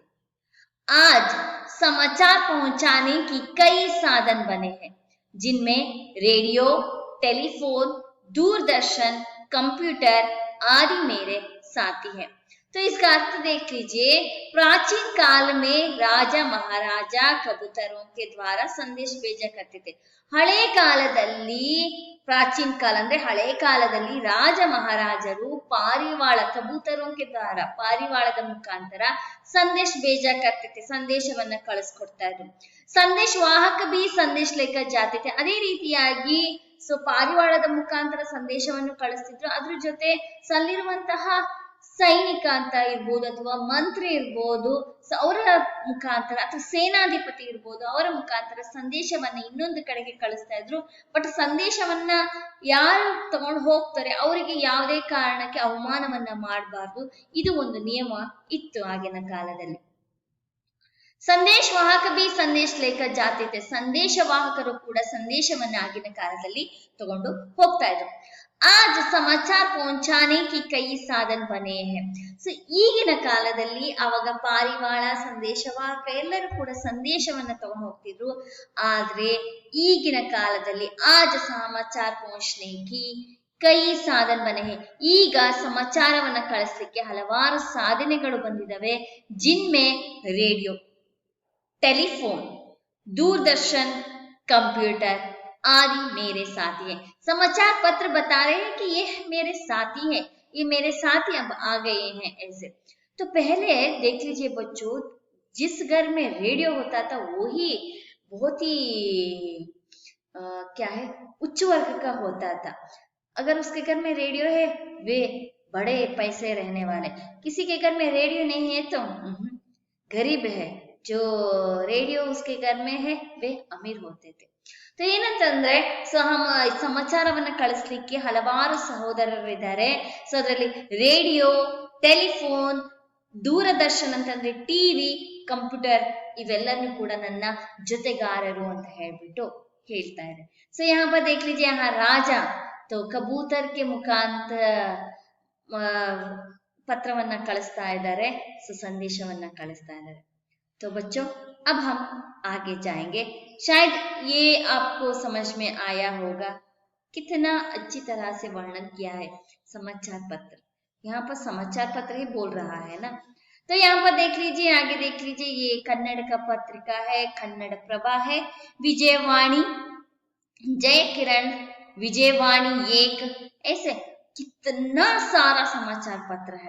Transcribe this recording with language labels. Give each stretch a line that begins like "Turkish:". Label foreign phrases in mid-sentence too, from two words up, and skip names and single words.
Hindi: आज समाचार पहुंचाने की कई साधन बने हैं, जिनमें रेडियो, टेलीफोन, दूरदर्शन, कंप्यूटर आदि मेरे साथी हैं। तो इसका अर्थ देख लीजिए, प्राचीन काल में राजा महाराजा कबूतरों के द्वारा संदेश भेजा करते थे।
Kannada: ಹಳೆ ಕಾಲದಲ್ಲಿ, ಪ್ರಾಚೀನ ಕಾಲ ಅಂದ್ರೆ ಹಳೆ ಕಾಲದಲ್ಲಿ ರಾಜ ಮಹಾರಾಜರು ಪಾರಿವಾಳ
Hindi: कबूतरों के द्वारा,
Kannada: ಪಾರಿವಾಳದ ಮುಖಾಂತರ
Hindi: ಸಂದೇಶ भेजा करते थे,
Kannada: ಸಂದೇಶವನ್ನ ಕಳಿಸ್ಕೊಡ್ತಾ ಇದ್ರು।
Hindi: संदेश वाहक भी ಸಂದೇಶ लेकर जाते थे।
Kannada: ಅದೇ ರೀತಿಯಾಗಿ ಪಾರಿವಾಳದ ಮುಖಾಂತರ ಸಂದೇಶವನ್ನು ಕಳಿಸ್ತಿದ್ರು। ಅದ್ರ ಜೊತೆ ಸಲ್ಲಿರುವಂತಹ ಸೈನಿಕ ಅಂತ ಇರ್ಬೋದು ಅಥವಾ ಮಂತ್ರಿ ಇರ್ಬೋದು, ಅವರ ಮುಖಾಂತರ ಅಥವಾ ಸೇನಾಧಿಪತಿ ಇರ್ಬೋದು, ಅವರ ಮುಖಾಂತರ ಸಂದೇಶವನ್ನ ಇನ್ನೊಂದು ಕಡೆಗೆ ಕಳಿಸ್ತಾ ಇದ್ರು। ಬಟ್ ಸಂದೇಶವನ್ನ ಯಾರು ತಗೊಂಡು ಹೋಗ್ತಾರೆ ಅವರಿಗೆ ಯಾವುದೇ ಕಾರಣಕ್ಕೆ ಅವಮಾನವನ್ನ ಮಾಡಬಾರ್ದು, ಇದು ಒಂದು ನಿಯಮ ಇತ್ತು ಆಗಿನ ಕಾಲದಲ್ಲಿ।
Hindi: संदेश वाहक भी ಸಂದೇಶ लेकर जाते थे,
Kannada: ಸಂದೇಶವಾಹಕರು ಕೂಡ ಸಂದೇಶವನ್ನ ಆಗಿನ ಕಾಲದಲ್ಲಿ ತಗೊಂಡು ಹೋಗ್ತಾ ಇದ್ರು।
Hindi: आज समाचार पहुंचाने की कई साधन बने हैं।
Kannada: ಸೊ ಈಗಿನ ಕಾಲದಲ್ಲಿ ಅವಾಗ ಪಾರಿವಾಳ, ಸಂದೇಶವಾಹಕ ಎಲ್ಲರೂ ಕೂಡ ಸಂದೇಶವನ್ನ ತಗೊಂಡು ಹೋಗ್ತಿದ್ರು। ಆದ್ರೆ ಈಗಿನ ಕಾಲದಲ್ಲಿ
Hindi: आज समाचार पहुंचने की कई साधन बने हैं,
Kannada: ಈಗ ಸಮಾಚಾರವನ್ನ ಕಳಿಸ್ಲಿಕ್ಕೆ ಹಲವಾರು ಸಾಧನೆಗಳು ಬಂದಿದ್ದಾವೆ।
Hindi: जिनमें रेडियो, टेलीफोन, दूरदर्शन, कंप्यूटर आदि मेरे साथी हैं। समाचार पत्र बता रहे हैं कि ये मेरे साथी हैं, ये मेरे साथी अब आ गए हैं ऐसे। तो पहले देख लीजिए बच्चों, जिस घर में रेडियो होता था वो ही बहुत ही क्या है, उच्च वर्ग का होता था। अगर उसके घर में रेडियो है वे बड़े पैसे रहने वाले, किसी के घर में रेडियो नहीं है तो गरीब है, जो रेडियो उसके घर में है वे अमीर होते थे।
Kannada: तो ಏನಂತಂದ್ರೆ ಸಮಾಚಾರವನ್ನ ಕಳಿಸ್ಲಿಕ್ಕೆ ಹಲವಾರು ಸಹೋದರರಿದ್ದಾರೆ। ಸೊ ಅದರಲ್ಲಿ ರೇಡಿಯೋ, ಟೆಲಿಫೋನ್, ದೂರದರ್ಶನ ಅಂತಂದ್ರೆ ಟಿವಿ, ಕಂಪ್ಯೂಟರ್ ಇವೆಲ್ಲನೂ ಕೂಡ ನನ್ನ ಜೊತೆಗಾರರು ಅಂತ ಹೇಳ್ಬಿಟ್ಟು ಹೇಳ್ತಾ ಇದೆ।
Hindi: ಸೊ यहाँ पर देख लीजिए, यहाँ राजा तो कबूतर के मुखांतर
Kannada: ಪತ್ರವನ್ನ ಕಳಿಸ್ತಾ ಇದ್ದಾರೆ, ಸೊ ಸಂದೇಶವನ್ನ ಕಳಿಸ್ತಾ ಇದ್ದಾರೆ।
Hindi: तो बच्चों अब हम आगे जाएंगे। शायद ये आपको समझ में आया होगा कितना अच्छी तरह से वर्णन किया है समाचार पत्र। यहाँ पर समाचार पत्र ही बोल रहा है ना। तो यहाँ पर देख लीजिए, आगे देख लीजिए, ये कन्नड़ का पत्रिका है, कन्नड़ प्रभा है, विजयवाणी, जय किरण, विजयवाणी एक, ऐसे कितना सारा समाचार पत्र है।